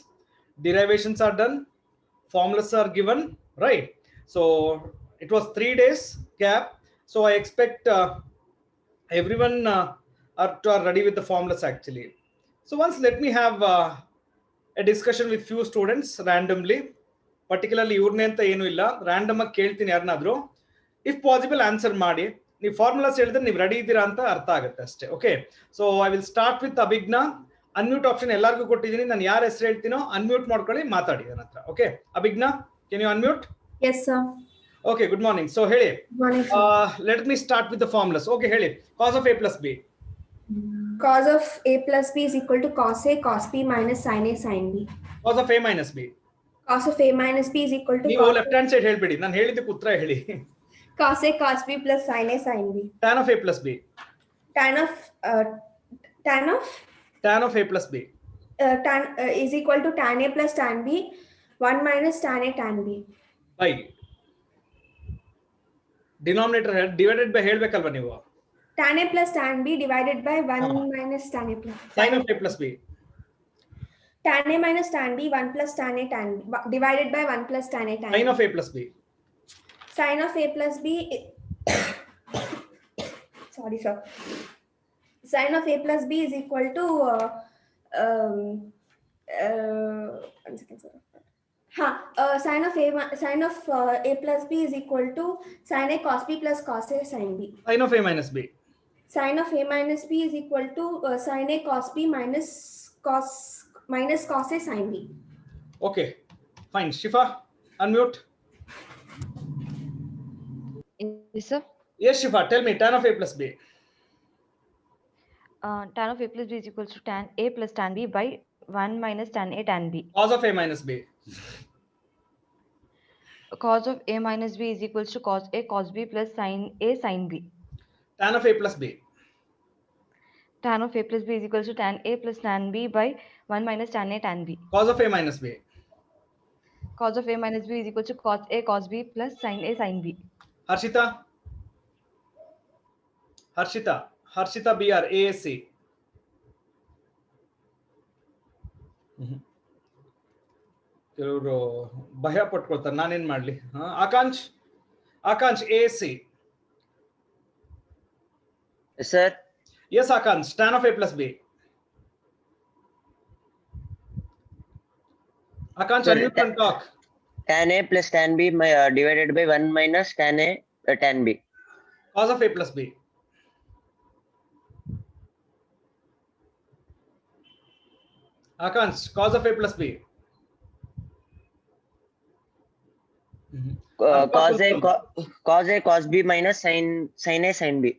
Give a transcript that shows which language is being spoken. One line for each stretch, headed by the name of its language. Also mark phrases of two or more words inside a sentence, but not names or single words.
English: Derivations are done, formulas are given, right? So it was 3 days gap. So I expect everyone are ready with the formulas actually. So once let me have a discussion with few students randomly, particularly
Kannada: ಇವ್ರನ್ನೇ ಅಂತ ಏನೂ ಇಲ್ಲ, ರ್ಯಾಂಡಮ್ ಆಗಿ ಕೇಳ್ತೀನಿ ಯಾರನ್ನಾದ್ರೂ.
English: if possible answer ಮಾಡಿ.
Kannada: ನೀವು ಫಾರ್ಮುಲಾಸ್ ಹೇಳಿದ್ರೆ ನೀವು ರೆಡಿ ಇದ್ದೀರಾ ಅಂತ ಅರ್ಥ ಆಗುತ್ತೆ ಅಷ್ಟೇ.
English: Okay, so I will start with Abhijna. unmute option
Kannada: ಎಲ್ಲರಿಗೂ ಕೊಟ್ಟಿದ್ದೀನಿ. ನಾನು ಯಾರ ಹೆಸರು ಹೇಳ್ತೀನೋ ಅನ್ಮ್ಯೂಟ್ ಮಾಡ್ಕೊಳ್ಳಿ, ಮಾತಾಡಿ ನನ್ನ ಹತ್ರ.
English: Okay Abhijna, can you unmute? Yes, sir. Okay, good morning. So ಹೇಳಿ, Good morning, sir. let me start with the formulas. Okay, ಹೇಳಿ. Cos of a plus b. Cos of a plus b is equal to cos a cos b minus sin a sin b. Cos of a minus b. Cos of a minus b is equal to
Kannada: ನೀವು
English: left hand side
Kannada: ಹೇಳ್ಬೇಡಿ, ನಾನು ಹೇಳಿದ್ದಕ್ಕೆ ಉತ್ತರ ಹೇಳಿ.
English: cos a cos b plus sin a sin b. Tan of a plus b. Tan of Tan of a plus b. tan is equal to tan a plus tan b 1 minus tan a tan b. By denominator divided by
Kannada: ಹೇಳ್ಬೇಕಲ್ವಾ ನೀವು?
English: Tan a plus tan b divided by 1 minus tan a plus. Sin of a plus b. Tan a minus tan b 1 plus tan a tan b divided by 1 plus tan a tan b. Sin of a plus b. Sin of a plus b sorry sir. Sin of a plus b is equal to one second sir. Sin of a plus b is equal to sin a cos b plus cos a sin b. Sin of a minus b. Sin of a minus b is equal to sin a cos b minus cos a sin b. Okay, fine. Shifa, unmute. Yes, sir. Yes, Shifa, tell me tan of a plus b. Tan of a plus b is equals to tan a plus tan b by 1 minus tan a tan b. Cos of a minus b. Cos of a minus b is equals to cos a cos b plus sin a sin b. Tan of a plus b. Tan of a plus b is equals to tan a plus tan b by 1 minus tan a tan b. Cos of a minus b. Cos of a minus b is equals to cos a cos b plus sin a sin b. Harshita. Harshita BR ASC.
Kannada: ಕೆಲವರು ಭಯ ಪಟ್ಕೊಳ್ತಾರೆ, ನಾನೇನ್ ಮಾಡ್ಲಿ? ಆಕಾಂಶ್ ASC.
English: Sir. Yes, Akansh. Tan of a plus b. Akansh, unmute and talk. Tan a plus tan b divided by 1 minus tan a tan b. Cos of a plus b. Akansh, cos of a plus b. Cos a cos b minus sin a sin b.